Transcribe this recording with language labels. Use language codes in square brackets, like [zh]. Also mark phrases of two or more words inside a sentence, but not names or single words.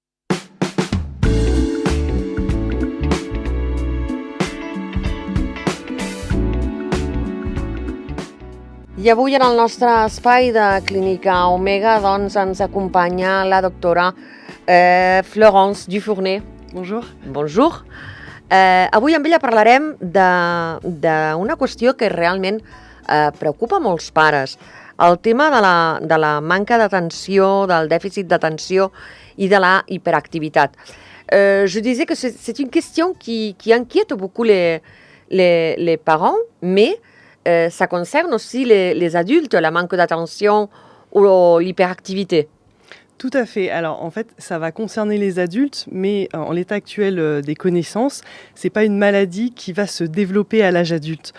[ca] I avui en el nostre espai de Clínica Omega doncs, ens acompanya la doctora Florence Dufournet. [fr] Bonjour. Bonjour. [ca] Avui amb ella parlarem d'una qüestió que realment preocupa molts pares. El tema de la manca d'atenció, del dèficit d'atenció i de la hyperactivitat. [fr] Je disais que c'est une question qui inquiète beaucoup les parents, mais ça concerne aussi les adultes, la manque d'attention ou l'hyperactivité. Tout à fait. Alors en fait, ça va concerner les adultes, mais en l'état actuel des connaissances, c'est pas une maladie qui va se développer à l'âge adulte.